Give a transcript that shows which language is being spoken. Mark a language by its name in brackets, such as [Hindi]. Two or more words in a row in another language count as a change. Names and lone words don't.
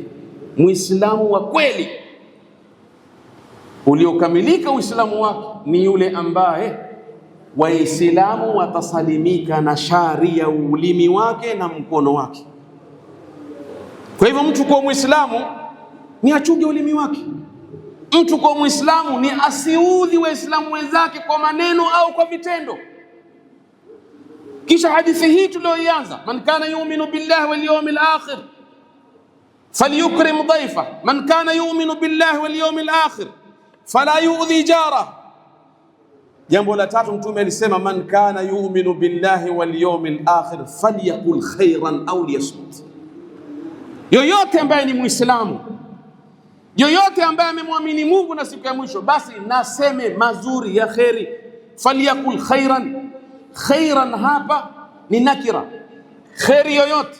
[Swahili] Muislamu wa kweli uliokamilika Uislamu wake ni yule ambaye Waislamu watasalimika na shari ya ulimi wake na mkono wake. Kwa hivyo mtu kwa Muislamu ni achunge ulimi wake. Mtu kwa Muislamu ni asiudhi Waislamu wenzake kwa maneno au kwa vitendo. Kisha hadithi hii tulioianza, [Arabic] من كان يؤمن بالله واليوم الآخر فليكرم ضيفا من كان يؤمن بالله واليوم الآخر فلا يؤذي جارا. [Swahili] Jambo la 3 Mtume alisema [Arabic] من كان يؤمن بالله واليوم الآخر فليقل خيرا أو ليصمت. [Swahili] Yoyote ambaye ni Muislamu, yoyote ambaye amemwamini Mungu na siku ya mwisho, basi naseme mazuri ya kheri. [Arabic] فليقل خيرا. [Swahili] Khairan hapa ni nakira, kheri yoyote.